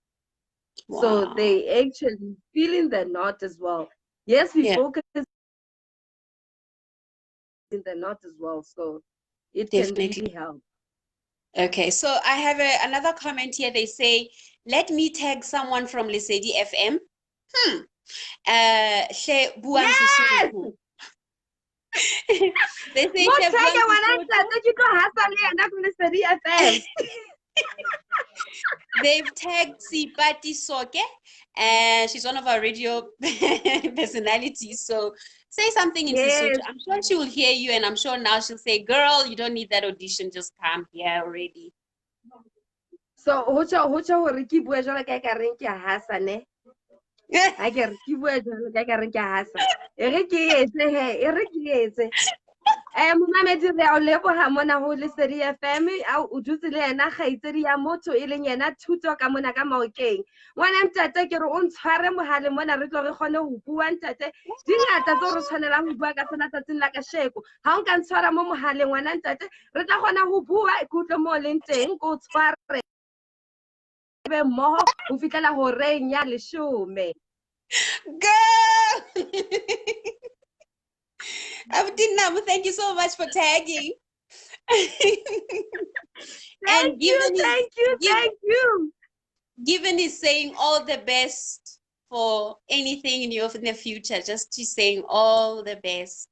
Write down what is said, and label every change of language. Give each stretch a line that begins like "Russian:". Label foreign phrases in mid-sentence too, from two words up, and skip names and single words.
English: So Wow. they actually feeling the knot as well. Yes, we Yeah, focus in the knot as well. So it can really definitely. help. Okay, so I have another comment here. They say, let me tag someone from Lesedi FM. Hmm.
Southern Sotho: Hle buang
English: Yes! Sesotho. They say
Southern Sotho: hle buang Motheke ngwana
English: Sesotho.
Southern Sotho: ntate ke tlo hasa le yena ko Lesedi FM.
English: They've tagged Sipati Soke, and she's one of our radio personalities. So say something in Sesotho. Yes. I'm sure she will hear you, and I'm sure now she'll say, "Girl, you don't need that audition. Just come here already."
Southern Sotho: So ho tswa hore ke bua jwalo ka ka reng ke a hasa ne. Ha ke re ke bua jwalo ka reng ke a hasa. E re ke etse he, e re ke etse. Momamedi re a o leboga mona ho Lesedi FM o dutse le yena kgaitsedi ya motho e leng yena Thuto ka mona ka Maokeng. Ngwana ntate ke re o ntshware mohaleng mona re tlo re kgone ho bua ntate. Dingata tse re tshwanelang ho bua ka tsona tsatsing la kasheko. Ha o nka ntshwara mo mohaleng ngwana ntate re tla kgona ho bua ke utlwe mo leng teng ko tshware be mmoho ho fihlela horeng ya 10.
English: Girl! Abdinam, thank you so much for tagging. And Thank you, thank you, give, thank you. given is saying all the best for anything in the future, just to saying all the best.